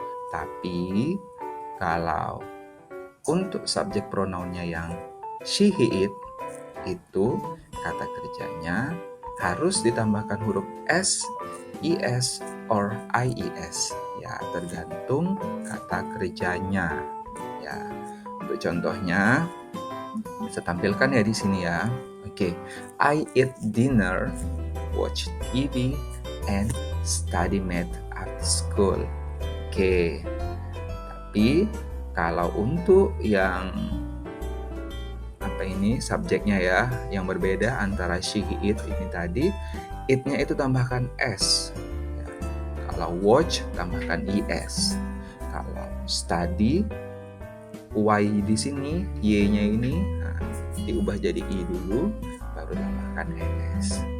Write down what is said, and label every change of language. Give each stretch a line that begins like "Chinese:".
Indonesian: Tapi kalau untuk subjek pronounnya yang she, he, it, itu kata kerjanya harus ditambahkan huruf S, IS, or IES. Ya, tergantung kata kerjanya. Ya, untuk contohnya bisa tampilkan ya di sini ya.
English: Oke, I eat dinner, watch TV, and study math after school.
Indonesian: Oke, tapi kalau untuk yang subjeknya ya, yang berbeda antara she, he, it ini tadi, it-nya itu tambahkan S. Ya. Kalau watch tambahkan IS. Kalau study, Y di sini, Y-nya ini diubah jadi I dulu, baru tambahkan ES.